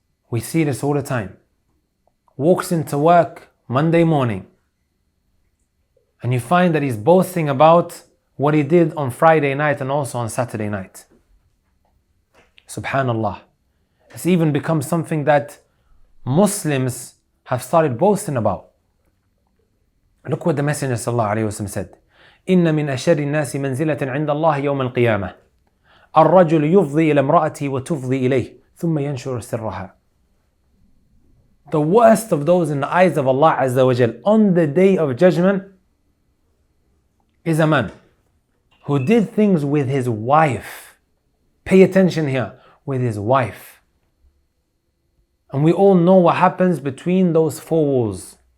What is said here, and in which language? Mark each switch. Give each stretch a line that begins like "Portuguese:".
English: We see this all the time. Walks into work Monday morning and you find that he's boasting about what he did on Friday night and also on Saturday night. Subhanallah. It's even become something that Muslims have started boasting about. Look what the Messenger ﷺ said.
Arabic: إن من أشر الناس منزلة عند الله يوم القيامة الرجل يفضي إلى امرأته وتفضي إليه ثم ينشر سرها.
English: The worst of those in the eyes of Allah Azza wa Jal on the day of judgment is a man who did things with his wife. Pay attention here, with his wife. And we all know what happens between those four walls.